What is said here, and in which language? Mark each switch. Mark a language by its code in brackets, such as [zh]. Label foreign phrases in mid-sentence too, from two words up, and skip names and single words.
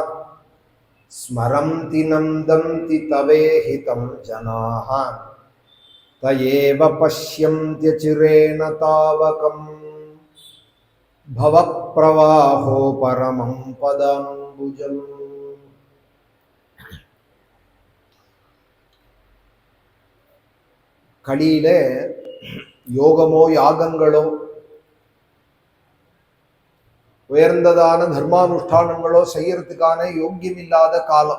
[sa] स्मरन्ति नन्दन्ति तवेहितं जनाः त एव पश्यन्त्यचिरेण तावकं भवप्रवाहो परमं पदाम्बुजम्। [ta] கலியிலே யோகமோ யாகங்களோ உயர்ந்ததான தர்மானுஷ்டானங்களோ செய்யறதுக்கான யோக்கியம் இல்லாத காலம்.